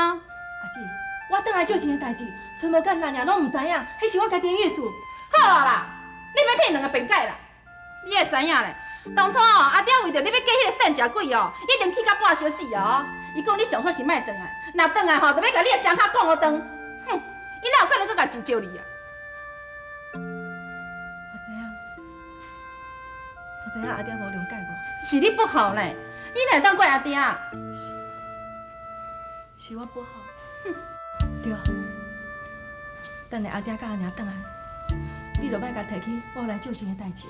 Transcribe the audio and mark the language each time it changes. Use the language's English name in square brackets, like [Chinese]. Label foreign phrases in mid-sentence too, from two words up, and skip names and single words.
[Min Nan Chinese] 阿姊，我倒来借钱的代志，揣无简单尔，拢唔知影，迄是我家己的意思。好啊啦，你要替两个辩解啦。你会知影咧，当初哦，阿爹为着你要嫁迄个善食鬼哦，一定去到半小时哦。伊讲你上好是莫转来，若转来吼，就要甲你的双脚讲好断。哼，伊哪有可能搁甲钱借你啊？我知影阿爹无谅解我，是你不好咧，你哪会当怪阿爹？是我不好。对，等下阿爹甲阿娘转来，你就莫甲提起我来借钱的代志。